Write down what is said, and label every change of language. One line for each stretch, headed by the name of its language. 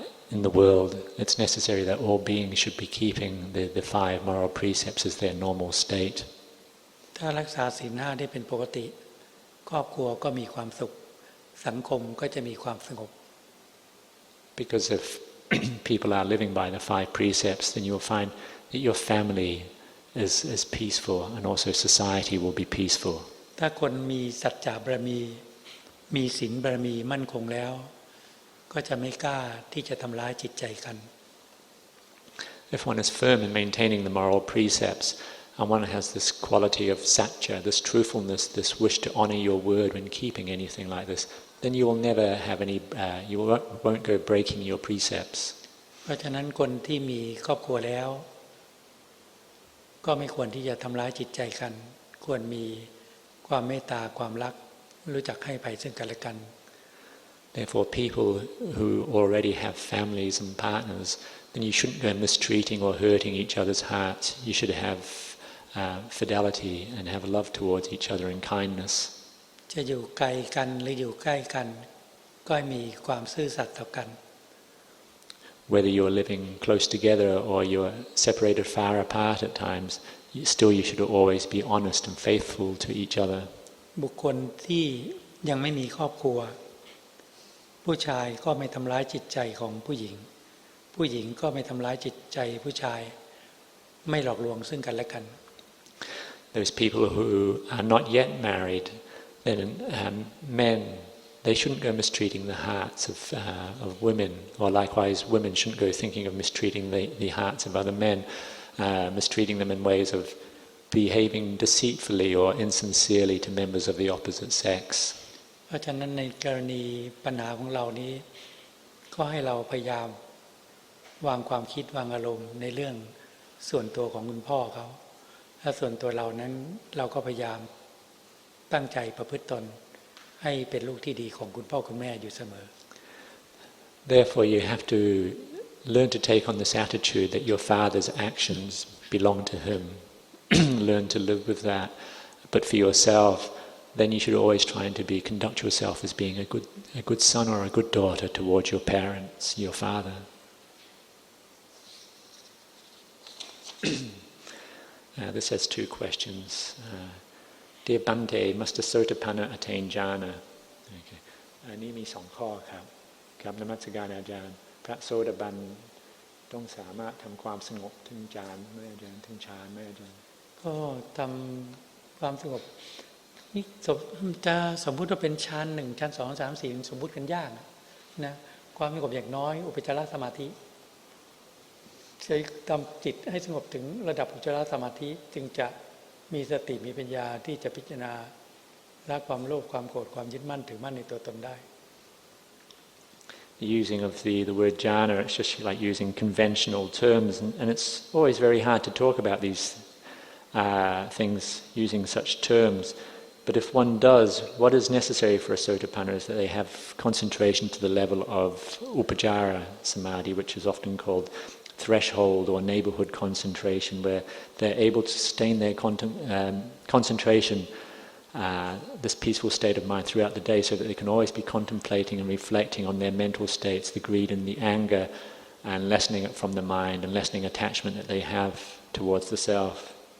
English: in the world, it's necessary that all beings should be keeping the five moral precepts as their normal state.
Thai: ถ้ารักษาศีล 5ได้เป็นปกติครอบครัวก็มีความสุขสังคมก็จะมีความสงบ
English: Because if people are living by the five precepts, then you will find that your family is peaceful, and also society will be peaceful.
Thai: ถ้าคนมีสัจจะบารมีมีศีลบารมีมั่นคงแล้วก็จะไม่กล้าที่จะทำร้ายจิตใจกัน
English: If one is firm in maintaining the moral precepts, and one has this quality of satya, this truthfulness, this wish to honor your word when keeping anything like this, then you will never have any, you won't go breaking your precepts.
Thai: เพราะฉะนั้นคนที่มีครอบครัวแล้วก็ไม่ควรที่จะทำร้ายจิตใจกันควรมีความเมตตาความรักรู้จักให้อภัยซึ่งกันและกัน
English: Therefore, people who already have families and partners, then you shouldn't go mistreating or hurting each other's hearts. You should have fidelity and have love towards each other and kindness.
Thai: จะอยู่ไกลกันหรืออยู่ใกล้กันก็มีความซื่อสัตย์ต่อกัน
English: Whether you're living close together or you're separated far apart at times, still you should always be honest and faithful to each other.
Thai: บุคคลที่ยังไม่มีครอบครัวผู้ชายก็ไม่ทำร้ายจิตใจของผู้หญิงผู้หญิงก็ไม่ทำร้ายจิตใจผู้ชายไม่หลอกลวงซึ่งกันและกัน
English: There's people who are not yet married, then men, they shouldn't go mistreating the hearts of women, or likewise women shouldn't go thinking of mistreating the hearts of other men, mistreating them in ways of behaving deceitfully or insincerely to members of the opposite sex.
Thai: เพราะฉะนั้นในกรณีปัญหาของเรานี้ก็ให้เราพยายามวางความคิดวางอารมณ์ในเรื่องส่วนตัวของคุณพ่อเขาและส่วนตัวเรานั้นเราก็พยายามตั้งใจประพฤติตนให้เป็นลูกที่ดีของคุณพ่อคุณแม่อยู่เสมอ
English: Therefore, you have to learn to take on this attitude that your father's actions belong to him. Learn to live with that. But for yourself, then you should always try to conduct yourself as being a good son or a good daughter towards your parents, your father. This has two questions. Dear Bhante, must a Sotapanna attain jhana?
Thai: อันนี้มีสองข้อครับครับนมัสการอาจารย์พระโสดาบันต้องสามารถทำความสงบถึงฌานไหมอาจารย์ถึงฌานไหมอาจารย์ ก็ทำความสงบนี่จะสมมุติว่าเป็นฌาน1ฌาน2 3 4สมมุติกันยากนะความสงบอย่างน้อยอุปจารสมาธิใช้ทำจิตให้สงบถึงระดับอุปจารสมาธิจึงจะมีสติมีปัญญาที่จะพิจารณาละความโลภความโกรธความยึดมั่นถือมั่นในตัวตนได้
English: The using of the word jhana, it's just like using conventional terms, and it's always very hard to talk about these things using such terms. But if one does, what is necessary for a Sotapanna is that they have concentration to the level of upajara samadhi, which is often called threshold or neighborhood concentration, where they're able to sustain their concentration, this peaceful state of mind throughout the day, so that they can always be contemplating and reflecting on their mental states, the greed and the anger, and lessening it from the mind and lessening attachment that they have towards the self.